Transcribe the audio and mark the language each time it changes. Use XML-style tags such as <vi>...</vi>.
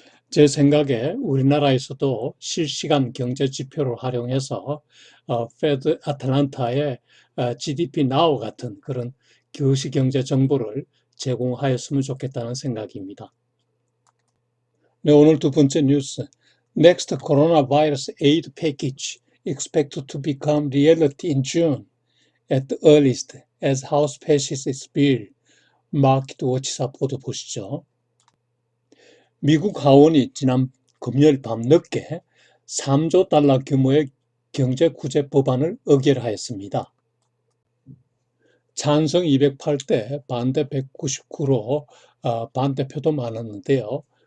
<ko>제 생각에 우리나라에서도 실시간 경제 지표를 활용해서 페드 아틀란타의 GDP Now 같은 그런 교시경제 정보를 제공하였으면 좋겠다는 생각입니다. 네, 오늘 두 번째 뉴스.</ko> <en>Next coronavirus aid package expected to become reality in June at the earliest as House passes its bill.</en> <ko>마켓워치사 보도 보시죠. 미국 하원이 지난 금요일 밤늦게 3조 달러 규모의 경제 구제 법안을 의결하였습니다. 찬성 208대 반대 199로 반대표도 많았는데요.</ko>